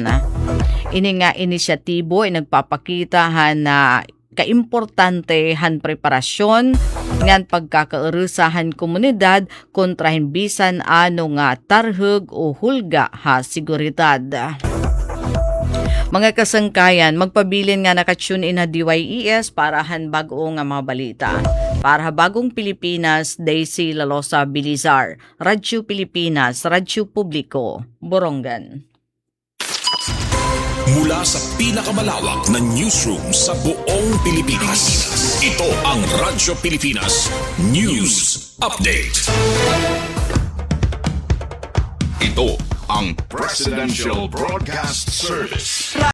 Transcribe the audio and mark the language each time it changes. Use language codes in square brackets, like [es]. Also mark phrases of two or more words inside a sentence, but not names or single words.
[war] Ini nga inisyatibo ay nagpapakita han na kaimportante han preparasyon ngan pagkakaurusahan komunidad kontra bisan ano nga tarhug o hulga ha seguridad. Mga kasangkayan, magpabilin nga nakatune in na DYES para han bag-o nga mga balita. Para bagong Pilipinas, Daisy Lalosa Bilizar, Radyo Pilipinas, Radyo Publiko, Borongan. [tl] Mula sa pinakamalawak na newsroom sa buong Pilipinas, ito ang Radyo Pilipinas News Update. Ito ang Presidential Broadcast Service.